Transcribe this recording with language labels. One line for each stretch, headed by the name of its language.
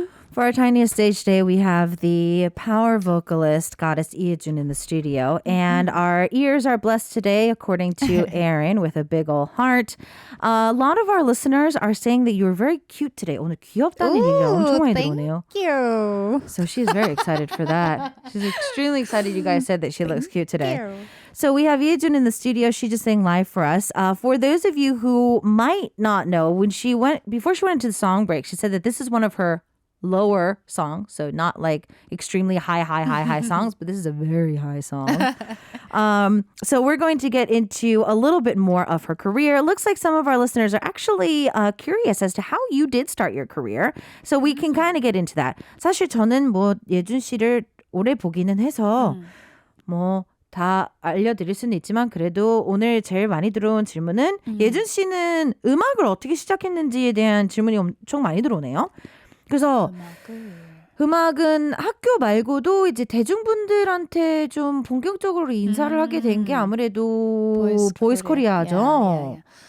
English: For our tiniest stage today, we have the power vocalist goddess Ijun in the studio. And our ears are blessed today, according to Aaron, with a big ol' heart. A lot of our listeners are saying that you were very cute today.
Korean: 오늘 귀엽다는 얘기가 엄청 많이 들어오네요.
English: Thank you. So she's very excited for that. She's extremely excited you guys said that she looks cute today. So we have Yejun in the studio. She just sang live for us. For those of you who might not know, before she went into the song break, she said that this is one of her lower songs. So not like extremely high songs, but this is a very high song. So we're going to get into a little bit more of her career. It looks like some of our listeners are actually curious as to how you did start your career. So we can kind of get into that.
Korean: 사실 저는 뭐 예준 씨를 오래 보기는 해서 뭐 다 알려드릴 수는 있지만 그래도 오늘 제일 많이 들어온 질문은 예준 씨는 음악을 어떻게 시작했는지에 대한 질문이 엄청 많이 들어오네요. 그래서 음악은 학교 말고도 이제 대중분들한테 좀 본격적으로 인사를 하게 된 게 아무래도 보이스 코리아죠.